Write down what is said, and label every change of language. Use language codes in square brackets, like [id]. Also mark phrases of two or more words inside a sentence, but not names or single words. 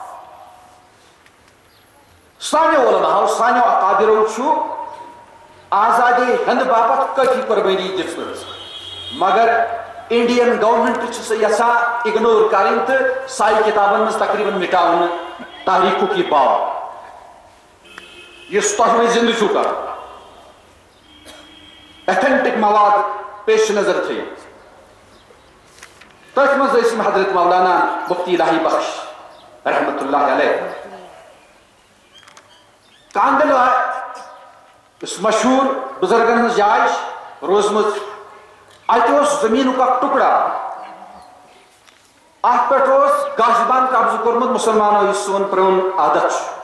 [ks] سانیو علماءو سانیو اکابرو چھُ آزادی ہند باپت کٲفی قربٲنی دِژمٕژ، مگر [en] Indian government [ks] چھِ سۄ یژھان اگنور کرٕنۍ تہٕ سایہِ کتابن منٛز تقریٖبن مٹاوُن تاریخُک یہِ باب یُس تۄہہِ وۄنۍ زندٕ چھُو کرُن. ایتھنٹک مواد پیش نظر تھٲیِتھ. تٔتھۍ منٛز ٲسۍ یِم حضرت مولانا مفتی الہی بخش [ar] رحمت اللہ علیہ [ks] کاندل یُس مشہوٗر بُزرگن ہٕنٛز جاے چھِ روٗزمٕژ. اتہِ اوس زٔمیٖنُک اکھ ٹُکڑا، اتھ پٮ۪ٹھ اوس گاشبان قبضہٕ کوٚرمُت مُسلمانو، یُس سون پرٛون عادت چھُ.